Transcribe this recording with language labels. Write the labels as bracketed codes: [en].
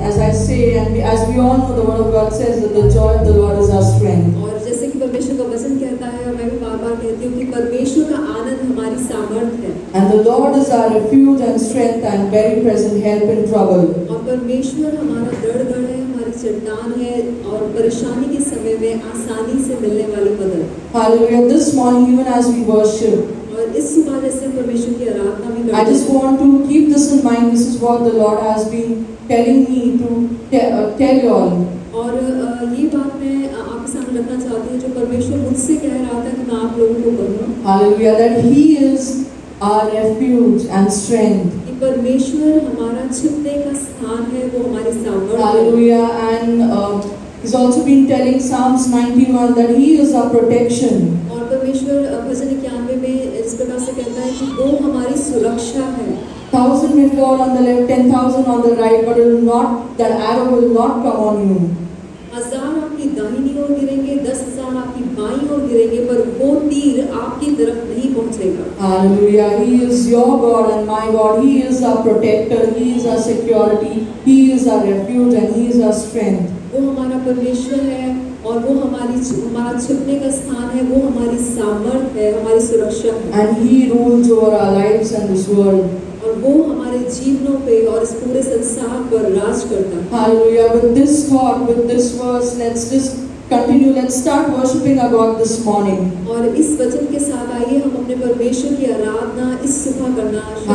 [en] As I say, and as we all know, the Word of God says that the joy of the Lord is our strength. [hi] और जैसे कि परमेश्वर का वचन कहता है और मैं भी बार-बार कहती हूँ कि परमेश्वर का आनंद हमारी सामर्थ है। [en] And the Lord is our refuge and strength and very present help in trouble. [hi] और परमेश्वर हमारा दृढ़ है, हमारी चट्टान है और परेशानी के समय में आसानी से मिलने वाली मदद। [en] Hallelujah. This morning, even as we worship, [hi] और इस सुबह जैसे परमेश्वर की आराधना भी [en] I [hi] करते [en] just [hi] हैं। [en] want to keep this in mind. This is what the Lord has been telling me to tell you all. [hi] और ये बात मैं आपके सामने रखना चाहती हूँ जो परमेश्वर मुझसे कह रहा था कि मैं आप लोगों को कहूँ। [en] Hallelujah. That He is our refuge and strength. [hi] कि परमेश्वर हमारा छिपने का स्थान है, वो हमारी सामर्थ है। [en] Hallelujah. And He's also been telling Psalms 91 that He is our protection. [hi] और परमेश्वर भजन 91 में इस प्रकार से कहता है कि वो हमारी सुरक्षा है। [en] 1,000 may fall on the left, 10,000 on the right, but it will not, that arrow will not come on you. [hi] 1000 आपकी दाहिनी ओर गिरेंगे, 10,000 आपकी बाईं ओर गिरेंगे, पर वो तीर आपकी तरफ नहीं पहुंचेगा। [en] Hallelujah. He is your God and my God. He is our protector. He is our security. He is our refuge and He is our strength. [hi] वो हमारा परमेश्वर है और वो हमारा छिपने का स्थान है, वो हमारी सामर्थ है, हमारी सुरक्षा है। [en] And He rules over our lives and this world. [hi] और वो हमारे जीवनों पे और इस पूरे संसार पर राज करता है। [en] Hallelujah. With this thought, with this verse, let's just continue. Let's start worshiping our God this morning. [hi] और इस वचन के साथ आइए हम अपने परमेश्वर की आराधना इस सुबह करना शुरू करें।